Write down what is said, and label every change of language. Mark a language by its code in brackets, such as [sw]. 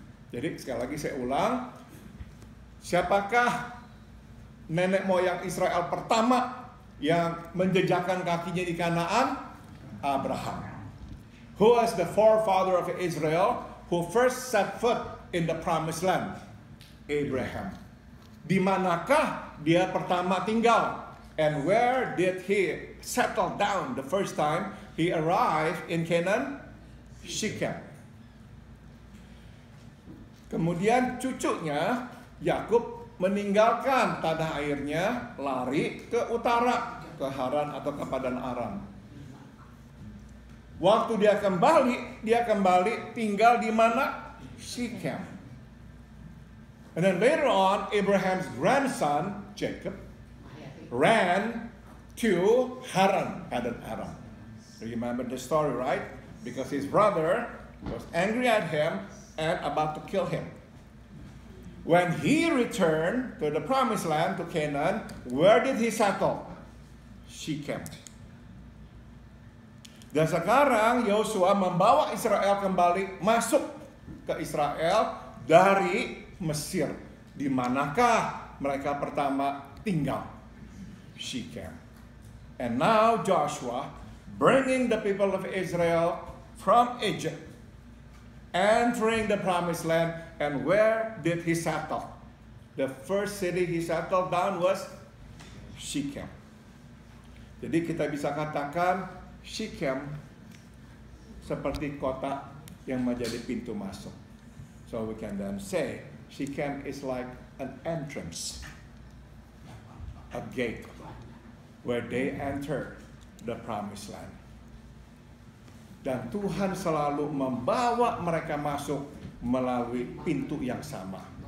[id] Jadi sekali lagi saya ulang, siapakah nenek moyang Israel pertama yang menjejakkan kakinya di Kanaan? Abraham. [en] Who was the forefather of Israel who first set foot in the promised land? Abraham. [id] Di manakah dia pertama tinggal? [en] And where did he settle down the first time he arrived in Canaan? Shechem. [id] Kemudian cucunya Yakub meninggalkan tanah airnya, lari ke utara, ke Haran atau ke Padan Aram. Waktu dia kembali tinggal di mana? Shechem. [en] And then later on, Abraham's grandson, Jacob, ran to Haran, Padan Aram. You remember the story, right? Because his brother was angry at him and about to kill him. When he returned to the promised land, to Canaan, where did he settle? Shechem. [id] Dan sekarang Yosua membawa Israel kembali masuk ke Israel dari Mesir. Di manakah mereka pertama tinggal? Shechem. [en] And now Joshua bringing the people of Israel from Egypt, entering the promised land, and where did he settle? The first city he settled down was Shechem. [id] Jadi kita bisa katakan Shechem seperti kota yang menjadi pintu masuk. [en] So we can then say Shechem is like an entrance, a gate where they enter the promised land. [id] Dan Tuhan selalu membawa mereka masuk melalui pintu yang sama.